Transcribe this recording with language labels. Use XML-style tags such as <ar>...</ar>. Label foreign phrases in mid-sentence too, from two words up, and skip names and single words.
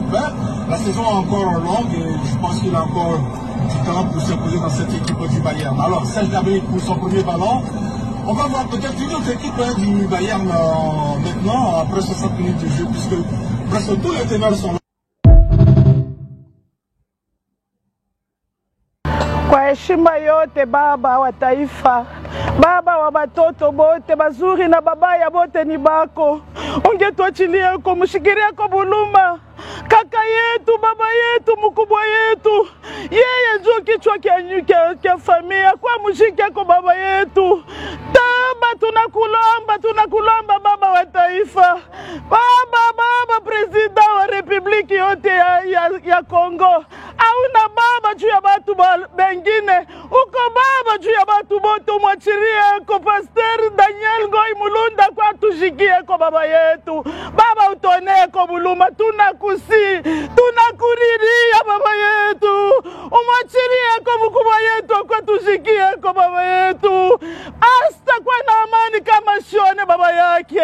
<fr>Mais la saison est encore longue et je pense qu'il a encore du temps pour s'imposer dans cette équipe du Bayern. Alors, Serge Gnabry pour son premier ballon. On va voir peut-être une autre équipe du Bayern maintenant, après 60 minutes de jeu, puisque presque tous les ténors sont là.</fr> <sw>Kwa heshima yote baba wa taifa, baba wa batoto bote bazuri na babaya bote ni bako, ungetuachilia kumshikiria kwa buluma kaka yetu, baba yetu, mkubwa yetu, yeye ndio kichwa kia familia, kwa mshike kwa baba yetu. Taba tunakulomba baba wa taifa, baba president wa republiki yote ya Kongo, hauna baba juu ya batu bengine, uko baba juu ya batu bote, mwachirie ko Pasteur Daniel Ngoi Mulunda kwa tushikie kwa baba yetu, baba utonee kwa buluma, tunakuriria baba yetu, umwachirie kwa mkubwa yetu kwa tushikie kwa baba yetu, asta kwa na amani kama shone baba yake,</sw>